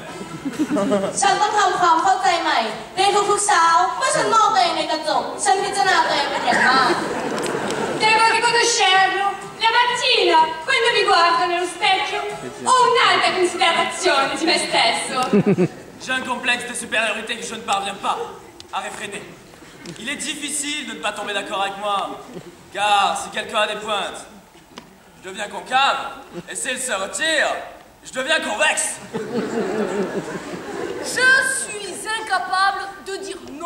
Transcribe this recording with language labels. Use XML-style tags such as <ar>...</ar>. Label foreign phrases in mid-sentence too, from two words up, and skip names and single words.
<th>ฉันต้องทำความเข้าใจใหม่ในทุกๆเช้าเมื่อฉันมองตัวเองในกระจกฉันพิจารณาตัวเองเป็นอย่างมาก</th> <it>Devo riconoscerlo. La mattina, quando mi guardo nello specchio, ho un'alta considerazione di me stesso.</it> <fr>J'ai un complexe de supériorité que je ne parviens pas à réfréner. Il est difficile de ne pas tomber d'accord avec moi, car si quelqu'un a des pointes, je deviens concave, et s'il se retire, je deviens convexe. Je suis incapable de dire non.</fr>